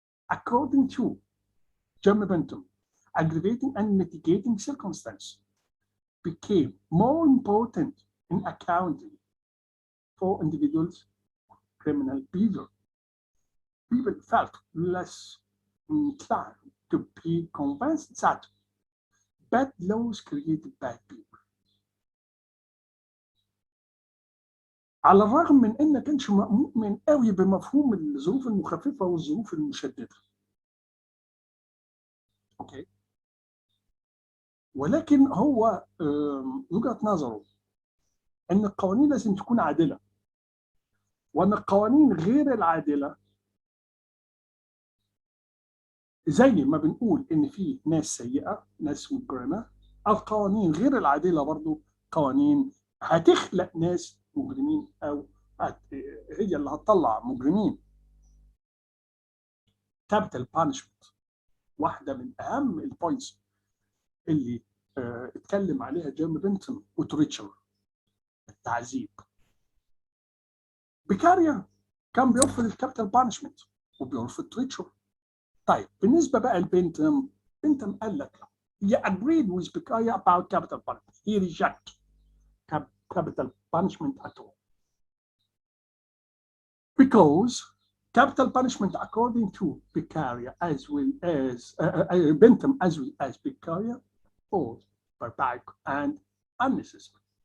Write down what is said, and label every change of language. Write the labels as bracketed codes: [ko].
[en] According to German Bentham, aggravating and mitigating circumstance became more important in accounting for individuals' criminal behavior. People felt less inclined to be convinced that bad laws created bad people. [ar] على الرغم من ان ما كانش مؤمن قوي بمفهوم الظروف المخففه والظروف المشدده. اوكي. ولكن هو وجهه نظره ان القوانين لازم تكون عادله، وان القوانين غير العادله زي ما بنقول ان في ناس سيئه، ناس مجرمه، القوانين غير العادله برضو قوانين هتخلق ناس مجرمين او هي اللي هتطلع مجرمين. كابيتال بانشمنت واحده من اهم البوينتس اللي اتكلم عليها جيرمي بنتم وتوريتشر، التعذيب. بيكاريا كان بيرفض الكابيتال بانشمنت وبيرفض توريتشر. طيب بالنسبه بقى لبنتم، بنتم قال لك [en] he agreed with Beccaria about capital punishment. He rejected capital punishment at all. Because capital punishment, according to Beccaria as well as Bentham as well as Beccaria, was barbaric and unnecessary.